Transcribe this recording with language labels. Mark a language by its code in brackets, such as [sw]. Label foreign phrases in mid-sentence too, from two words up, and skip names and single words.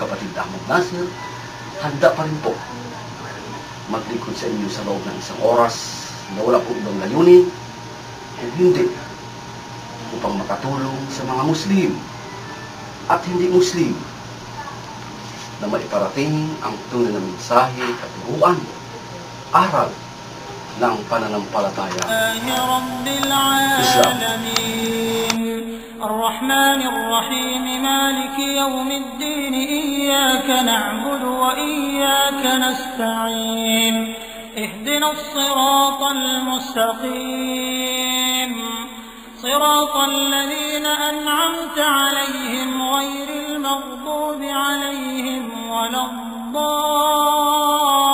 [tl] kapatid Ahmed Naser, handa pa rin po maglingkod sa inyo sa loob ng isang oras na wala po ibang layunin, kung hindi, upang makatulong sa mga Muslim at hindi Muslim na maiparating ang tunay na mensahe at turuan, aral ng pananampalataya Islam. [ar] الرحمن الرحيم مالك يوم الدين إياك نعبد وإياك نستعين اهدنا الصراط المستقيم صراط الذين أنعمت عليهم غير المغضوب عليهم ولا الضالين.